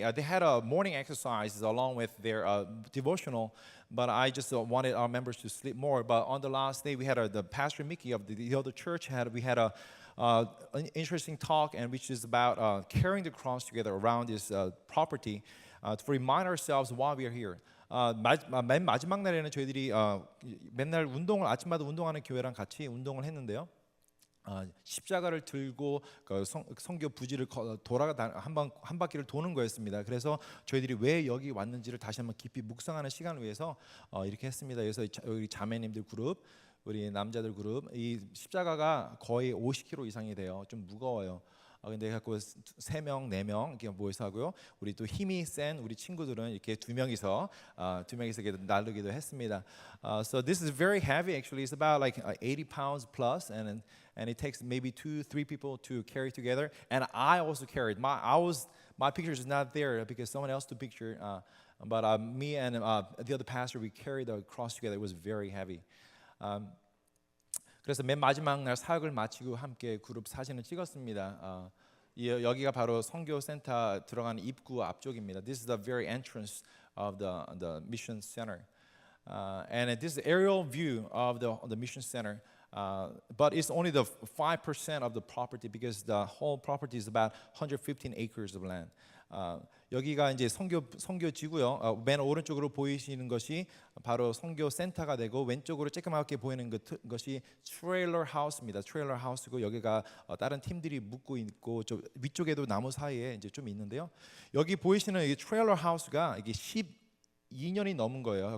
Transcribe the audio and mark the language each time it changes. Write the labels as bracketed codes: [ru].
[en] They had a morning exercise along with their devotional, but I just wanted our members to sleep more. But on the last day, we had the pastor Mickey of the other church we had an interesting talk, and which is about carrying the cross together around this property to remind ourselves why we are here. [ko] 맨 마지막 날에는 저희들이 맨날 아침마다 운동하는 교회랑 같이 운동을 했는데요. 십자가를 들고 성교 부지를 한 바퀴를 도는 거였습니다. 그래서 저희들이 왜 여기 왔는지를 다시 한번 깊이 묵상하는 시간을 위해서 이렇게 했습니다. 그래서 우리 자매님들 그룹, 우리 남자들 그룹, 이 십자가가 거의 50kg 이상이 돼요. 좀 무거워요. 근데 갖고 3명, 4명 이렇게 모여서 하고요. 우리 또 힘이 센 우리 친구들은 이렇게 두 명이서 이렇게 나르기도 했습니다. [en] So this is very heavy. Actually, it's about like 80 pounds plus, and it takes maybe 2-3 people to carry together. And I also carried. My picture is not there because someone else took picture. But me and the other pastor, we carried the cross together. It was very heavy. [ko] 그래서 맨 마지막 날 사역을 마치고 함께 그룹 사진을 찍었습니다. 여기가 바로 선교센터 들어가는 입구 앞쪽입니다. [en] This is the very entrance of the mission center, and this is aerial view of the mission center. But it's only the 5% of the property because the whole property is about 115 acres of land. [ko] 여기가 이제 선교지고요. 맨 오른쪽으로 보이시는 것이 바로 선교 센터가 되고 왼쪽으로 쬐끄맣게 보이는 것이 트레일러 하우스입니다. 트레일러 하우스고 여기가 다른 팀들이 묵고 있고 저 위쪽에도 나무 사이에 이제 좀 있는데요. 여기 보이시는 이 트레일러 하우스가 이게 12년이 넘은 거예요.